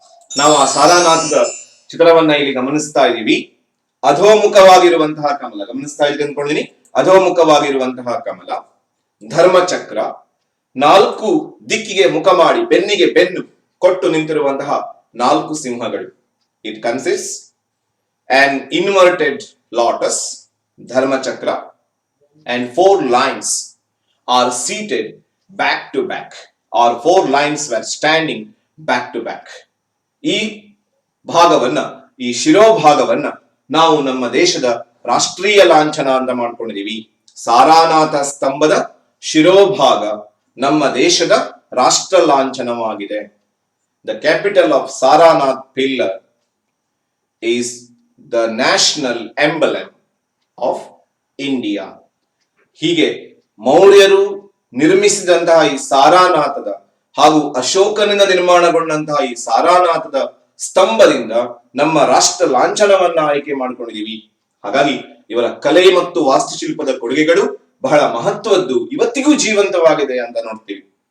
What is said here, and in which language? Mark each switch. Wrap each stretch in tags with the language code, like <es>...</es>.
<kn>ನಾವು ಆ ಸಾರಾನಾಥದ ಚಿತ್ರವನ್ನ ಇಲ್ಲಿ ಗಮನಿಸ್ತಾ ಇದ್ದೀವಿ. ಅಧೋಮುಖವಾಗಿರುವಂತಹ ಕಮಲ ಗಮನಿಸ್ತಾ ಇದ್ದೀವಿ ಅನ್ಕೊಂಡಿದೀನಿ. ಅಧೋಮುಖವಾಗಿರುವಂತಹ ಕಮಲ, ಧರ್ಮಚಕ್ರ, ನಾಲ್ಕು ದಿಕ್ಕಿಗೆ ಮುಖ ಮಾಡಿ ಬೆನ್ನಿಗೆ ಬೆನ್ನು ಕೊಟ್ಟು ನಿಂತಿರುವಂತಹ ನಾಲ್ಕು ಸಿಂಹಗಳು.</kn> <en>It consist an inverted lotus, dharmachakra, and 4 lines are seated back to back, or 4 lines were standing back to back.</en> <kn>ಈ ಭಾಗವನ್ನ, ಈ ಶಿರೋಭಾಗವನ್ನ ನಾವು ನಮ್ಮ ದೇಶದ ರಾಷ್ಟ್ರೀಯ ಲಾಂಛನ ಅಂತ ಮಾಡ್ಕೊಂಡಿದೀವಿ. ಸಾರಾನಾಥ ಸ್ತಂಭದ ಶಿರೋಭಾಗ ನಮ್ಮ ದೇಶದ ರಾಷ್ಟ್ರ ಲಾಂಛನವಾಗಿದೆ.</kn> <en>The capital of Saranath pillar is the national emblem of India.</en> <kn>ಹೀಗೆ ಮೌರ್ಯರು ನಿರ್ಮಿಸಿದಂತಹ ಈ ಸಾರಾನಾಥದ ಹಾಗೂ ಅಶೋಕನಿಂದ ನಿರ್ಮಾಣಗೊಂಡಂತಹ ಈ ಸಾರಾನಾಥದ ಸ್ತಂಭದಿಂದ ನಮ್ಮ ರಾಷ್ಟ್ರ ಲಾಂಛನವನ್ನ ಆಯ್ಕೆ ಮಾಡಿಕೊಂಡಿದೀವಿ. ಹಾಗಾಗಿ ಇವರ ಕಲೆ ಮತ್ತು ವಾಸ್ತುಶಿಲ್ಪದ ಕೊಡುಗೆಗಳು ಬಹಳ ಮಹತ್ವದ್ದು, ಇವತ್ತಿಗೂ ಜೀವಂತವಾಗಿದೆ ಅಂತ ನೋಡ್ತೀವಿ.</kn>